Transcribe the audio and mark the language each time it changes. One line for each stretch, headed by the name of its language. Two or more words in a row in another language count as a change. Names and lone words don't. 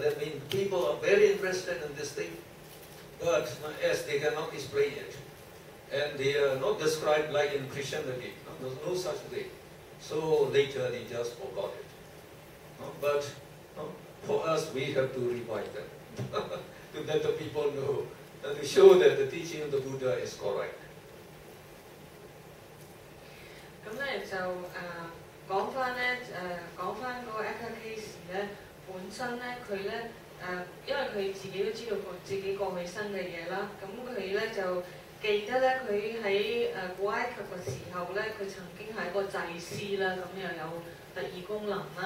English: That means people are very interested in this thing. But as they cannot explain it, and they are not described like in Christianity. There's no such thing. So later they just forgot it. But for us, we have to revive them to let the people know and to show that the teaching of the Buddha is correct.
Cantonese: 咁咧就講翻嗰個 Ekadasi 咧，本身咧佢咧因為佢自己都知道自己過去生嘅嘢啦，咁佢咧就記得咧佢喺古埃及嘅時候咧，佢曾經係一個祭司啦，咁又有特異功能啦。